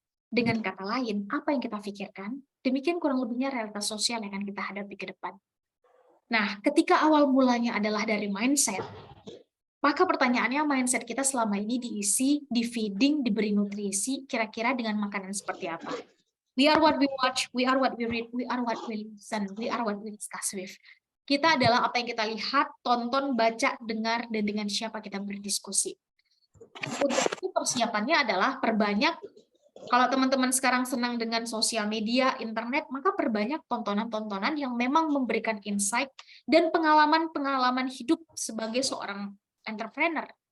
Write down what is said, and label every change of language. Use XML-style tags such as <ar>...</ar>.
<id>Dengan kata lain, apa yang kita pikirkan, demikian kurang lebihnya realitas sosial yang akan kita hadapi ke depan. Nah, ketika awal mulanya adalah dari mindset, maka pertanyaannya mindset kita selama ini diisi, di feeding, diberi nutrisi, kira-kira dengan makanan seperti apa?</id> <en>We are what we watch, we are what we read, we are what we listen, we are what we discuss with.</en> <id>Kita adalah apa yang kita lihat, tonton, baca, dengar, dan dengan siapa kita berdiskusi. Untuk itu persiapannya adalah perbanyak Kalau teman-teman sekarang senang dengan sosial media, internet, maka perbanyak tontonan-tontonan yang memang memberikan insight dan pengalaman-pengalaman hidup sebagai seorang entrepreneur.</id>